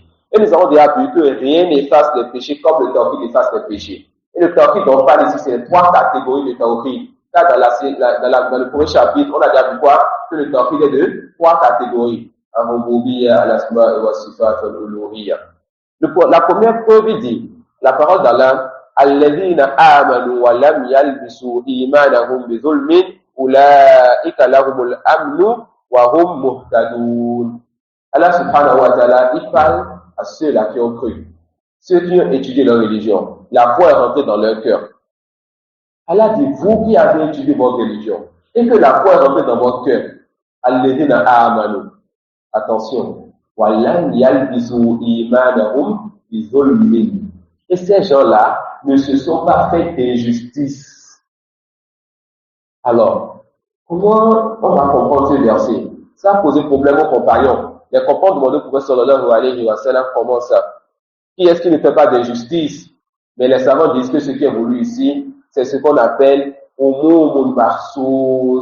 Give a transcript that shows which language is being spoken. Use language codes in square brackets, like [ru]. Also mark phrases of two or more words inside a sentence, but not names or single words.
[fr] Et nous avons déjà vu que rien n'efface les péchés comme le tawhid efface les péchés. Et le tawhid dont on parle ici, c'est les trois catégories de tawhid. Là, dans le premier chapitre, on a déjà vu quoi? Que le tawhid est de trois catégories. [ar] الربوبية، الأسماء والصفات، الألوهية. [fr] La première preuve, il dit, la parole d'Allah, [ar] الذين آمنوا ولم يلبسوا إيمانهم بظلم أولئك لهم الأمن وهم مهتدون. الله سبحانه وتعالى, [fr] il parle à ceux-là qui ont cru, ceux qui ont étudié leur religion. La foi est rentrée dans leur cœur. Allah dit, vous qui avez étudié votre religion, et que la foi est rentrée dans votre cœur, [ar] الذين آمنوا. [fr] Attention. [ar] ولم يلبسوا إيمانهم بظلم. [fr] Et ces gens-là ne se sont pas fait d'injustice. Alors, comment on va comprendre ce verset? Ça a posé problème aux compagnons. Les compagnons demandaient au prophète [ar] صلى الله عليه وسلم [fr] comment ça? Qui est-ce qui ne fait pas d'injustice? Mais les savants disent que ce qui est voulu ici, c'est ce qu'on appelle [ar] عموم مخصوص.